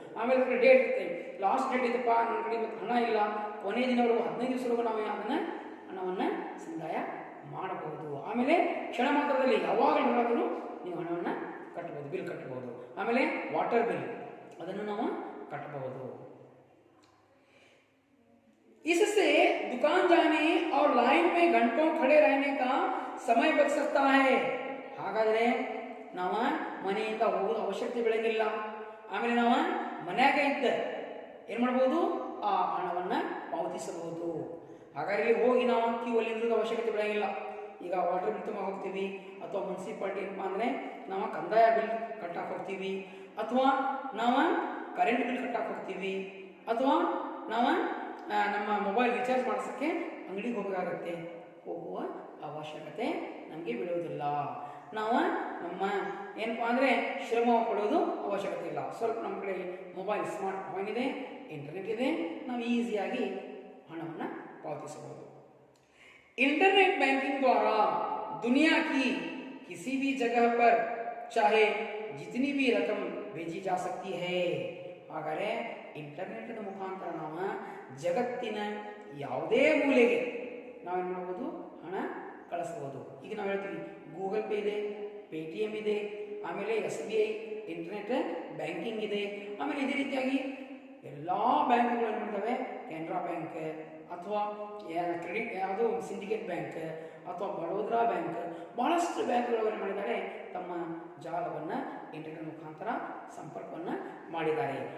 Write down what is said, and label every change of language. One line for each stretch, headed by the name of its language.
Kannada: ಆಮೇಲೆ ಡೇಟ್ ಇರುತ್ತೆ, last date ಇದೆಪ್ಪ, ನನ್ನ ಕಡೆ ಇವತ್ತು ಹಣ ಇಲ್ಲ, ಕೊನೆಯ ದಿನವರೆಗೂ 15 ದಿವಸವರೆಗೂ ನಾವು ಅದನ್ನು ಹಣವನ್ನು ಸಂದಾಯ ಮಾಡಬಹುದು. ಆಮೇಲೆ ಕ್ಷಣ ಮಾತ್ರದಲ್ಲಿ ಯಾವಾಗಲೂ ಹೇಳೋದು ನೀವು ಹಣವನ್ನು ಕಟ್ಟಬಹುದು, ಬಿಲ್ ಕಟ್ಟಬಹುದು. ಆಮೇಲೆ ವಾಟರ್ ಬಿಲ್ ಅದನ್ನು ನಾವು ಕಟ್ಟಬಹುದು.
Hindi: इससे दुकान जाने और लाइन में घंटों खड़े रहने का समय बच सकता है.
Kannada: ಹಾಗಾದರೆ ನಾವು ಮನೆಯಿಂದ ಹೋಗೋದು ಅವಶ್ಯಕತೆ ಬೆಳಗಿಲ್ಲ. ಆಮೇಲೆ ನಾವು ಮನ್ಯಾಗ ಇದ್ದ ಏನು ಮಾಡ್ಬೋದು, ಆ ಹಣವನ್ನು ಪಾವತಿಸಬಹುದು. ಹಾಗಾಗಿ ಹೋಗಿ ನಾವು ಕ್ಯೂ ಅಲ್ಲಿ ನಿಲ್ಲೋದು ಅವಶ್ಯಕತೆ ಬೆಳಗಿಲ್ಲ. ಈಗ ವಾಟರ್ ಬಿಲ್ ತುಂಬ ಹೋಗ್ತೀವಿ, ಅಥವಾ ಮುನ್ಸಿಪಾಲ್ಟಿ ಏನಪ್ಪ ಅಂದರೆ ನಾವು ಕಂದಾಯ ಬಿಲ್ ಕಟ್ಟಕ್ಕೆ ಹೋಗ್ತೀವಿ, ಅಥವಾ ನಾವು ಕರೆಂಟ್ ಬಿಲ್ ಕಟ್ಟಕ್ಕೆ ಹೋಗ್ತೀವಿ, ಅಥವಾ ನಾವು ನಮ್ಮ ಮೊಬೈಲ್ ರಿಚಾರ್ಜ್ ಮಾಡಿಸೋಕ್ಕೆ ಅಂಗಡಿಗೆ ಹೋಗಬೇಕಾಗತ್ತೆ. ಹೋಗುವ ಅವಶ್ಯಕತೆ ನಮಗೆ ಬೀಳುವುದಿಲ್ಲ. ನಾವು ನಮ್ಮ ಏನಪ್ಪ ಅಂದರೆ ಶ್ರಮ ಪಡೋದು ಅವಶ್ಯಕತೆ ಇಲ್ಲ. ಸ್ವಲ್ಪ ನಮ್ಮ ಕಡೆ ಮೊಬೈಲ್ ಸ್ಮಾರ್ಟ್ ಫೋನ್ ಇದೆ, ಇಂಟರ್ನೆಟ್ ಇದೆ, ನಾವು ಈಸಿಯಾಗಿ ಹಣವನ್ನು पावतिसಬಹುದು.
Hindi: इंटरनेट बैंकिंग द्वारा दुनिया की किसी भी जगह पर चाहे जितनी भी रकम भेजी जा सकती है.
Kannada: ಹಾಗಾದರೆ ಇಂಟರ್ನೆಟ್ ಮುಖಾಂತರ ನಾವು ಜಗತ್ತಿನ ಯಾವುದೇ ಮೂಲೆಗೆ ನಾವೇನು ಮಾಡಬಹುದು, ಹಣ ಕಳಿಸಬಹುದು. ಈಗ ನಾವು ಹೇಳ್ತೀವಿ ಗೂಗಲ್ ಪೇ ಇದೆ, ಪೇಟಿಎಂ ಇದೆ, ಆಮೇಲೆ SBI ಇಂಟರ್ನೆಟ್ ಬ್ಯಾಂಕಿಂಗ್ ಇದೆ. ಆಮೇಲೆ ಇದೇ ರೀತಿಯಾಗಿ ಎಲ್ಲ ಬ್ಯಾಂಕ್ಗಳು ಏನು ಮಾಡ್ತವೆ, ಕೆನರಾ ಬ್ಯಾಂಕ್ ಅಥವಾ ಕ್ರೆಡಿಟ್ ಯಾವುದು ಸಿಂಡಿಕೇಟ್ ಬ್ಯಾಂಕ್ ಅಥವಾ ಬಡೋದ್ರಾ ಬ್ಯಾಂಕ್, ಬಹಳಷ್ಟು ಬ್ಯಾಂಕ್ಗಳು ಏನು ಮಾಡಿದ್ದಾರೆ, ತಮ್ಮ ಜಾಲವನ್ನು ಇಂಟರ್ನೆಟ್ ಮುಖಾಂತರ ಸಂಪರ್ಕವನ್ನು ಮಾಡಿದ್ದಾರೆ.